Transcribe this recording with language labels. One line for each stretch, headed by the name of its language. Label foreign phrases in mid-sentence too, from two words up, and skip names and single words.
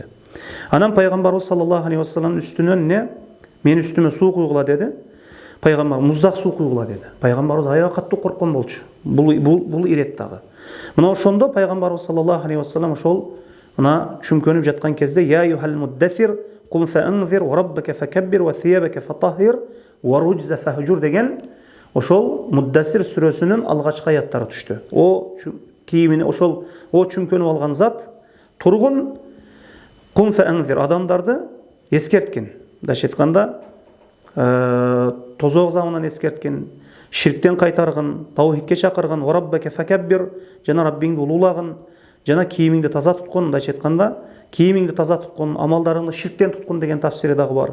Kyrgyz: Анан пайгамбарыбыз
Arabic: صلى الله عليه وسلم
Kyrgyz: үстүнөн мени үстүмө суу куйгула деди. Пайгамбар муздак суу куйгула деди. Пайгамбарыбыз аябай катуу корккон болчу. Бул ирет дагы. Мына ошондо пайгамбарыбыз
Arabic: صلى الله عليه وسلم
Kyrgyz: ошол мына чүмкөнүп жаткан кезде
Arabic: يا أيها المدثر قم فأنذر وربك فكبر وثيابك فطهر والرجز فاهجر
Kyrgyz: деген ошол Муддассир сүрөсүнүн алгачкы аяттары түштү. О кийимини ошол чүмкөнүп алган зат тургун,
Arabic: قم فأنذر
Kyrgyz: адамдарды эскерткин. Мындайча айтканда тозоқ замынан эскерткин, ширктен кайтаргын, таухидке чакыргын,
Arabic: وربك فكبر,
Kyrgyz: жана Раббиңди улуулагын, жана кийимиңди таза туткун, мындайча айтканда кийимиңди таза туткун, амалдарыңды ширктен туткун деген тафсири дагы бар.